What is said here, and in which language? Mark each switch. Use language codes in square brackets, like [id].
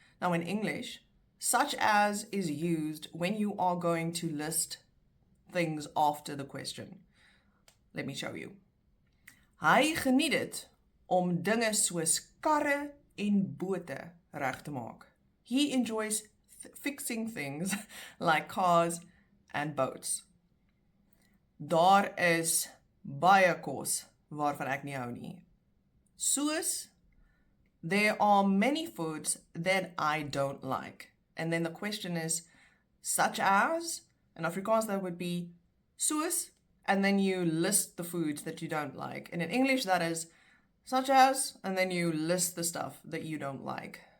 [en] Now in English, such as is used when you are going to list things after the question. Let me show you. [af] Hy geniet dit om dinge soos karre en bote reg te maak. [en] He enjoys fixing things like cars and boats. [af] Daar is baie kos waarvan ek nie hou nie. [en] Soos, there are many foods that I don't like. And then the question is, such as, in Afrikaans that would be soos, and then you list the foods that you don't like. And in English that is such as, and then you list the stuff that you don't like.